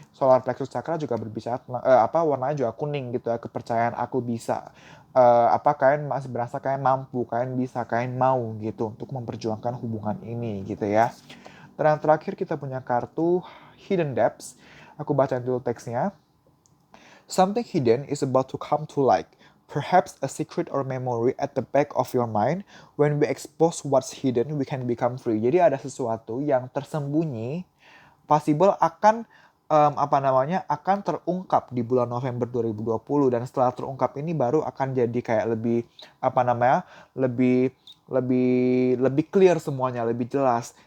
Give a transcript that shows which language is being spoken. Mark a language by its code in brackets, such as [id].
[id] Solar plexus chakra juga berbicara tentang, warnanya juga kuning gitu ya, kepercayaan aku bisa. Kalian masih berasa kalian mampu, kalian bisa, kalian mau gitu untuk memperjuangkan hubungan ini gitu ya. Dan yang terakhir kita punya kartu Hidden Depths. Aku bacain dulu teksnya. [en] Something hidden is about to come to light. Perhaps a secret or memory at the back of your mind. When we expose what's hidden, we can become free. [id] Jadi ada sesuatu yang tersembunyi, possible akan akan terungkap di bulan November 2020, dan setelah terungkap ini baru akan jadi kayak lebih lebih lebih clear semuanya, lebih jelas.